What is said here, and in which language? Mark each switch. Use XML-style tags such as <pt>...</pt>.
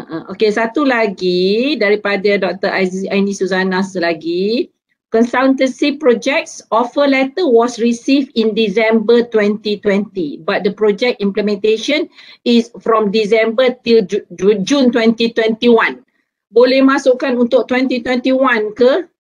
<ms>Okey, satu lagi daripada Dr. Aini Suzana lagi.</ms> <en>Consultancy projects offer letter was received in December 2020, but the project implementation is from December till June 2021.</en> <ms>Boleh masukkan untuk 2021 ke?</ms>